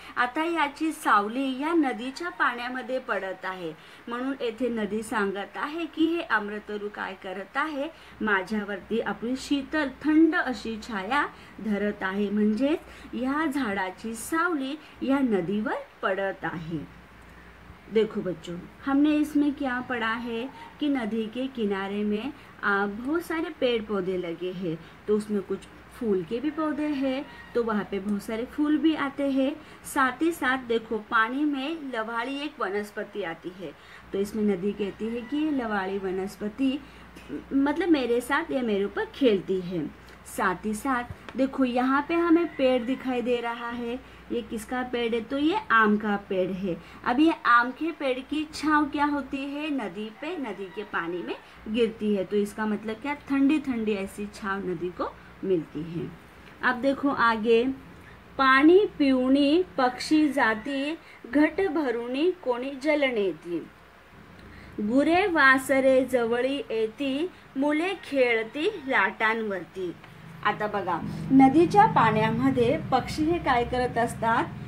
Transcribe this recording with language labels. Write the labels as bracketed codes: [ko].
[mr] आता याची सावली या नदीच्या पाण्यामध्ये पडत आहे, म्हणून येथे नदी सांगत आहे की हे आम्रतरू काय करत आहे, माझ्यावरती आपली शीतल थंड अशी छाया धरत आहे, म्हणजे या झाडाची सावली या नदीवर पडत आहे। [hi] देखो बच्चों, हमने इसमें क्या पढ़ा है कि नदी के किनारे में बहुत सारे पेड़ पौधे लगे हैं, तो उसमें कुछ फूल के भी पौधे हैं, तो वहाँ पे बहुत सारे फूल भी आते हैं। साथ ही साथ देखो पानी में लवाड़ी एक वनस्पति आती है, तो इसमें नदी कहती है कि ये लवाड़ी वनस्पति मतलब मेरे साथ या मेरे ऊपर खेलती है। साथ ही साथ देखो यहाँ पे हमें पेड़ दिखाई दे रहा है। ये किसका पेड़ है? तो ये आम का पेड़ है। अब ये आम के पेड़ की छांव क्या होती है? नदी पे, नदी के पानी में गिरती है। तो इसका मतलब क्या? ठंडी ठंडी ऐसी छांव नदी को मिलती है। [mr] अब देखो आगे, पाणी पिऊनी पक्षी जाती, घट भरुनी कोणी जल नेती, गुरे वासरे जवळी येती, मुले खेळती लाटांवरती। आता बघा, नदीच्या पाण्यामध्ये पक्षी हे काय करत असतात?